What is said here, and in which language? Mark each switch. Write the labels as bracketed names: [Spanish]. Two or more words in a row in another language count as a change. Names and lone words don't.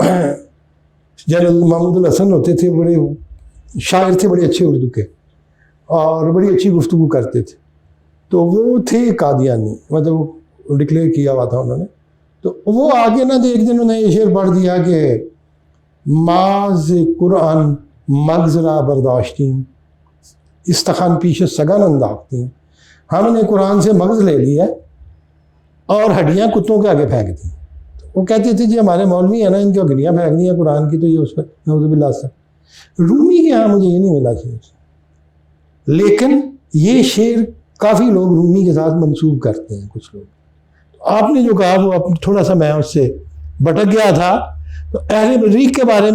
[Urdu] جنرل محمود الحسن ہوتے تھے، بڑے شاعر تھے بڑے اچھے اردو کے اور بڑی اچھی گفتگو کرتے تھے، تو وہ تھے قادیانی، مطلب وہ ڈکلیئر کیا ہوا تھا انہوں نے، تو وہ آگے نہ ایک دن انہوں نے یہ شعر پڑھ دیا کہ [Persian] ماز قرآن مغز را برداشتیں استخوان پیش سگن انداختیں، [Urdu] ہم نے قرآن سے مغز لے لیا اور ہڈیاں کتوں کے آگے پھینک دیں، وہ کہتے تھے جی ہمارے مولوی ہیں نا ان کی ہڈیاں پھینک دیں قرآن کی تو یہ اس پر [Arabic] نعوذ باللہ [Urdu] سے، رومی کے ہاں مجھے یہ نہیں ملا شعر، لیکن یہ شعر کافی لوگ رومی کے ساتھ منسوب کرتے ہیں کچھ لوگ، آپ نے جو کہا وہ تھوڑا سا میں اس سے بھٹک گیا تھا، تو اہل مریخ کے بارے